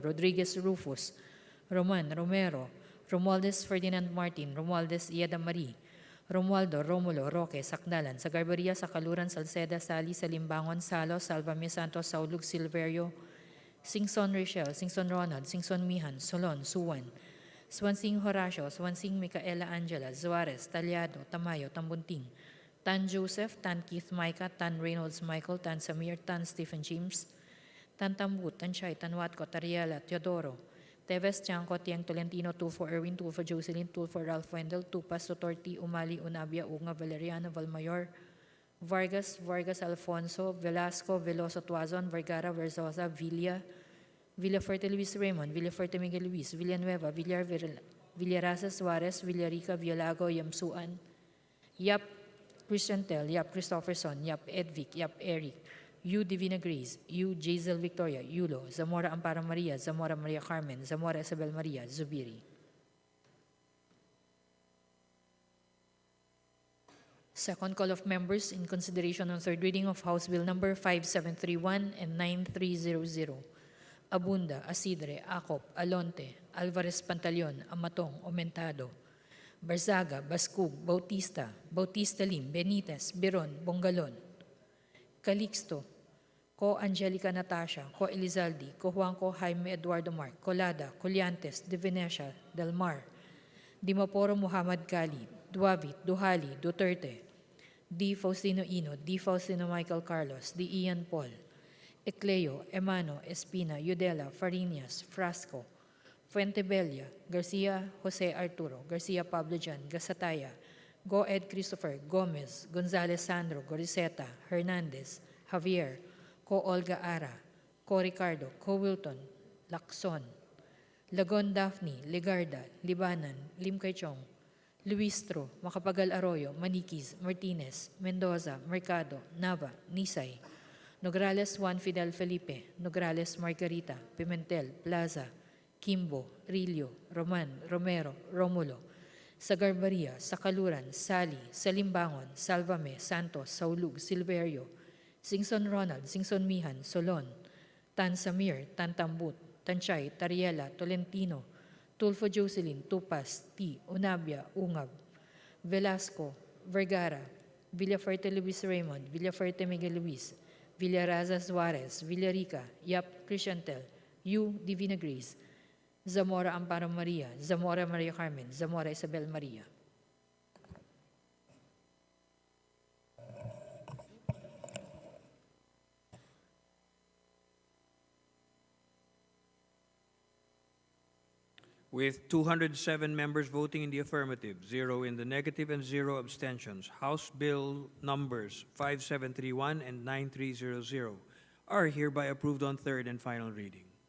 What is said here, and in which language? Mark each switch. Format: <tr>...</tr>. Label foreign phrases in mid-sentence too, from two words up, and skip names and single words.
<en>Rodriguez Rufus, Roman, Romero, Romualdez Ferdinand Martin, Romualdez Ieda Marie, Romualdo, Romulo, Roque, Sakdalan, Sagarbaria, Sakaluran, Salceda, Sali, Salimbangon, Salo, Salvame Santos, Saulug, Silverio, Singson Rachel, Singson Ronald, Singson Mihan, Solon, Suwan, Swansing Horacio, Swansing Micaela Angela, Zuarez, Talyado, Tamayo, Tambunting, Tan Joseph, Tan Keith Micah, Tan Reynolds Michael, Tan Samir, Tan Stephen James, Tan Tambut, Tan Chay, Tan Watco, Tariela, Teodoro, Teves, Tiangco, Tiang Tolentino, Tulfo Erwin, Tulfo Jocelyn, Tulfo Ralph Wendell, Tupas, Sotorti, Umali, Unabia, Unga, Valeriano, Valmayor, Vargas, Vargas Alfonso, Velasco, Veloso Tuazon, Vergara, Verzosa, Villa, Villafuerte Luis Raymond, Villafuerte Miguel Luis, Villanueva, Villarasa Suarez, Villarica, Villago, Yamsuan, Yap, Christian Tel, Yap, Christopherson, Yap, Edvic, Yap, Eric, U. Divina Grace, U. Jazel Victoria, Yulo, Zamora Amparo Maria, Zamora Maria Carmen, Zamora Isabel Maria, Zubiri. Second call of members in consideration on third reading of House Bill number 5731 and 9300. Abunda, Asidre, Acop, Alonte, Alvarez Pantaleon, Amatong, Omentado, Barzaga, Bascug, Bautista, Bautista Lim, Benitez, Biron, Bongalon, Calixto, Ko Angelica Natasha, Ko Elizaldi, Ko Juanco Jaime Eduardo Mark, Colada, Colliantes, De Venecia, Del Mar, Dimaporo Muhammad Gali, Duavit, Duhali, Duterte, D. Faustino Ino, D. Faustino Michael Carlos, D. Ian Paul, Ecleo, Emano, Espina, Udela, Farinas, Frasco, Fuentebella, Garcia, Jose Arturo, Garcia Pablo Jan, Gasataya, Go Ed Christopher, Gomez, Gonzalez Sandro, Goriseta, Hernandez, Javier, Ko Olga Ara, Ko Ricardo, Ko Wilton, Lacson, Lagon Daphne, Legarda, Libanan, Limcaychong, Luistro, Macapagal Arroyo, Maniquis, Martinez, Mendoza, Mercado, Nava, Nisay, Nograles Juan Fidel Felipe, Nograles Margarita, Pimentel, Plaza, Kimbo, Rillo, Roman, Romero, Romulo, Sagarbaria, Sakaluran, Sali, Salimbangon, Salvame, Santos, Saulug, Silverio, Singson Ronald, Singson Mihan, Solon, Tan Samir, Tan Tambut, Tanchay, Tariela, Tolentino, Tulfo Jocelyn, Tupas, T, Unabia, Ungab, Velasco, Vergara, Villafuerte Luis Raymond, Villafuerte Miguel Luis, Villaraza Suarez, Villarica, Yap Crishantel, U. Divina Grace, Zamora Amparo Maria, Zamora Maria Carmen, Zamora Isabel Maria. With 207 members voting in the affirmative, 0 in the negative, and 0 abstentions, House Bill numbers 5731 and 9300 are hereby approved on third and final reading.</en>